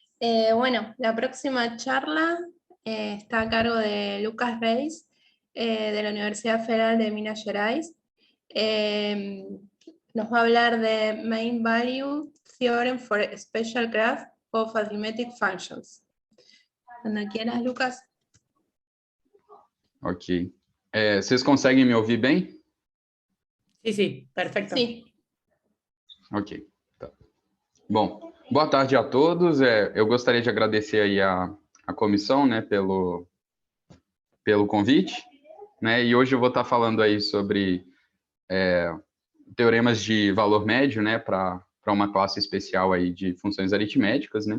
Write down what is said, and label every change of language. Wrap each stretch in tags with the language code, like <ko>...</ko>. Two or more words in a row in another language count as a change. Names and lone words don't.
<es>Bueno, la próxima charla está a cargo de Lucas Reis, de la Universidad Federal de Minas Gerais. Nos va a hablar de</es> <en>Main Value Theorem for Special Graph of Arithmetic Functions.</en> <es>Cuando quieras, Lucas.</es> <pt>Ok. Vocês conseguem me ouvir bem?</pt> <es>Sí, perfecto. Sí.</es> <pt>Ok. Tá. Bom, boa tarde a todos. Eu gostaria de agradecer aí a comissão, né, pelo convite, né, e hoje eu vou estar falando aí sobre teoremas de valor médio, né, para uma classe especial aí de funções aritméticas, né.</pt>